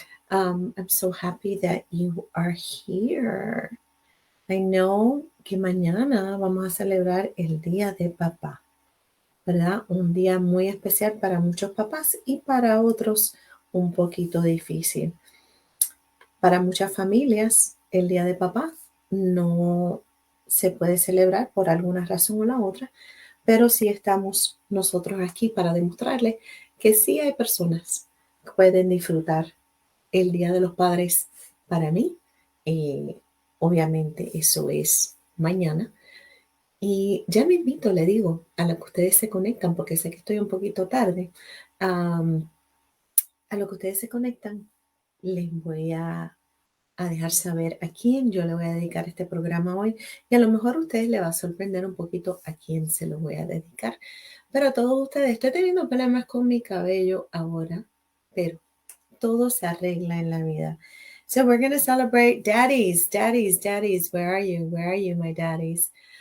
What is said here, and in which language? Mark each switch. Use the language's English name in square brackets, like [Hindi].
[English] I'm so happy that you are here. I know [Spanish] que mañana vamos a celebrar el Día de Papá, ¿verdad? Un día muy especial para muchos papás y para otros un poquito difícil. Para muchas familias, el Día de Papá no se puede celebrar por alguna razón o la otra, pero sí estamos nosotros aquí para demostrarles que sí hay personas que pueden disfrutar el Día de los Padres. Para mí, eh, obviamente eso es mañana. Y ya me invito, le digo, a lo que ustedes se conectan, porque sé que estoy un poquito tarde, am, a lo que ustedes se conectan, les voy a dejar saber a quién yo le voy a dedicar este programa hoy. Y a lo mejor a ustedes les va a sorprender un poquito a quién se lo voy a dedicar. Pero a todos ustedes, estoy teniendo problemas con mi cabello ahora, pero todo se arregla en la vida. [English] So we're going to celebrate daddies, daddies, daddies. Where are you? Where are you, my daddies?